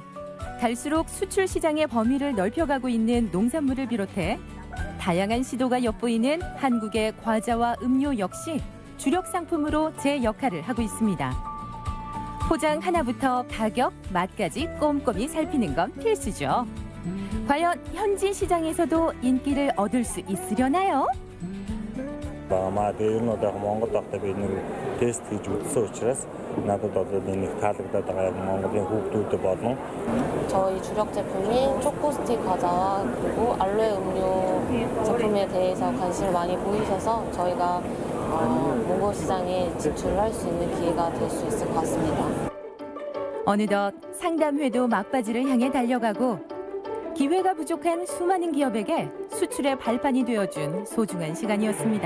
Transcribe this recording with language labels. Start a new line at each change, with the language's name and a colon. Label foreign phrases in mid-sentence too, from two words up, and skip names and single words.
Korean: 갈수록 수출 시장의 범위를 넓혀가고 있는 농산물을 비롯해 다양한 시도가 엿보이는 한국의 과자와 음료 역시 주력 상품으로 제 역할을 하고 있습니다. 포장 하나부터 가격, 맛까지 꼼꼼히 살피는 건 필수죠. 과연 현지 시장에서도 인기를 얻을 수 있으려나요?
Mongolian: Монгол багтаа бид нэг тест хийж үзсэн учраас надад одоо нэг таалагдаад байгаа Монголын хүүхдүүдэд болон
Korean: 저희 주력 제품인 초코스틱 과자와 그리고 알로에 음료 제품에 대해서 관심을 많이 보이셔서 저희가 몽골 시장에 진출을 할 수 있는 기회가 될 수 있을 것 같습니다. 어느덧 상담회도 막바지를 향해 달려가고 기회가 부족한 수많은 기업에게 수출의 발판이 되어준 소중한 시간이었습니다.